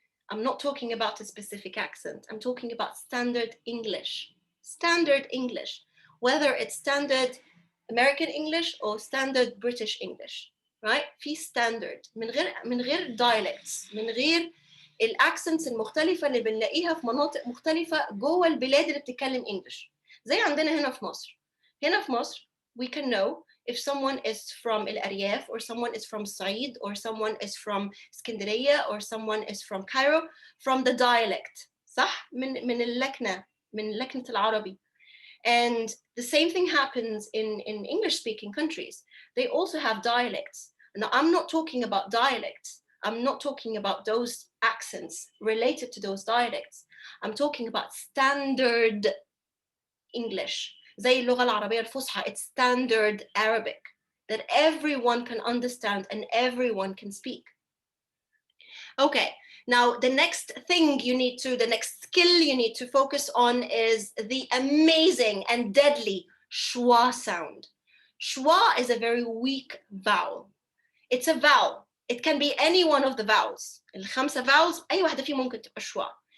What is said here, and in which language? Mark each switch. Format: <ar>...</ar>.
<en>I'm not talking about a specific accent. I'm talking about standard English. Standard English, whether it's standard American English or standard British English, right?</en> <ar>في standard من غير dialects، من غير الاكسنتس المختلفة اللي بنلاقيها في مناطق مختلفة جوه البلاد اللي بتتكلم English. زي عندنا هنا في مصر. هنا في مصر</ar> <en>we can know if someone is from الأرياف or someone is from Said or someone is from اسكندرية or someone is from Cairo from the dialect</en> <ar>صح من اللكنة من لكنة العربي.</ar> <en>And the same thing happens in English speaking countries. They also have dialects. Now I'm not talking about dialects. I'm not talking about those accents related to those dialects. I'm talking about standard English.</en> <ar>زي اللغة العربية الفصحى,</ar> <en>it's standard Arabic that everyone can understand and everyone can speak. Okay, now the next thing you need to, the next skill you need to focus on is the amazing and deadly schwa sound. Schwa is a very weak vowel. It's a vowel. It can be any one of the vowels.</en> <ar>الخمسة vowels أي واحدة فيهم ممكن تبقى schwa.</ar>